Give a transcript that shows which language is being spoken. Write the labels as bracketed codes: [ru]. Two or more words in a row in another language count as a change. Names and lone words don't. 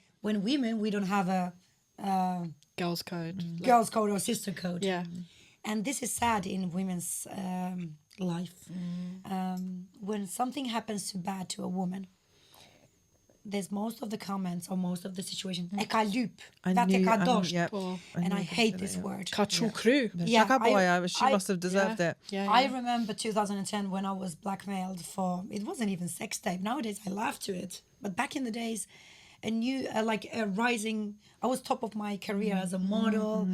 [en] When women, we don't have a Girls' code. girls code or sister code. Yeah. And this is sad in women's life. When something happens too bad to a woman, there's most of the comments or most of the situation. [sq] E ka lyp, that e ka dosht. [en] And I hate this word. [sq] Ka çukru. [en] She must have deserved it. I remember 2010 when I was blackmailed for, it wasn't even sex tape. Nowadays I laugh to it. But back in the days, a rising, I was top of my career as a model.